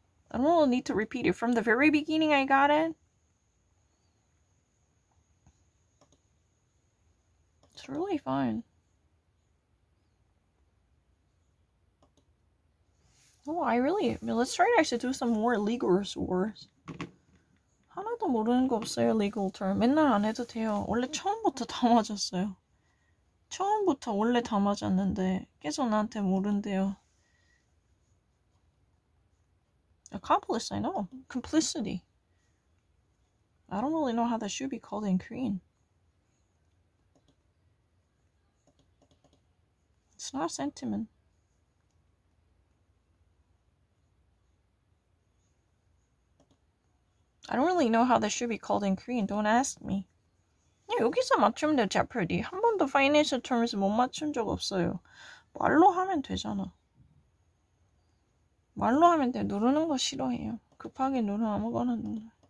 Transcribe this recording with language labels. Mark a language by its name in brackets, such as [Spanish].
[English] I don't really need to repeat it. From the very beginning I got it. It's really fine. Oh, let's try to actually do some more legal words. [Korean] 하나도 모르는 거 없어요, legal term. 맨날 안 해도 돼요. 원래 처음부터 다 맞았어요. 처음부터 원래 다 맞았는데 계속 나한테 모른대요. [English] Accomplice, I know. Complicity. I don't really know how that should be called in Korean. It's not sentiment. I don't really know how that should be called in Korean. Don't ask me. [Korean] 여기서 맞추면 돼요, Jeopardy. 한 번도 financial terms 못 맞춘 적 없어요. 말로 하면 되잖아. 말로 하면 돼. 누르는 거 싫어해요. 급하게 누르면 아무거나 눌러.